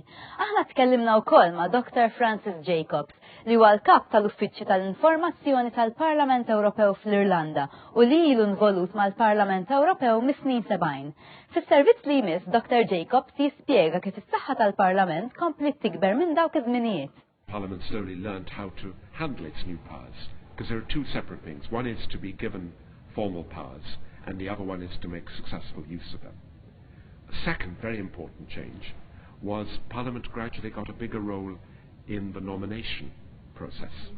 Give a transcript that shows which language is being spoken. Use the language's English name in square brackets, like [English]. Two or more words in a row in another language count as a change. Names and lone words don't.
[Maltese] Aħna tkellimna wkoll ma' Dr. Francis Jacobs li huwa l-kap tal-Uffiċċju tal-Informazzjoni tal-Parlament Ewropew fl-Irlanda u li ilu involut mal-Parlament Ewropew mis-snin 70. Fis-servizz li jmiss Dr. Jacobs jispjega kif is-saħħa tal-Parlament komplet tikber minn dawk iż-żminijiet. [English] Parliament slowly learned how to handle its new powers, because there are two separate things. One is to be given formal powers, and the other one is to make successful use of them. The second very important change was Parliament gradually got a bigger role in the nomination process.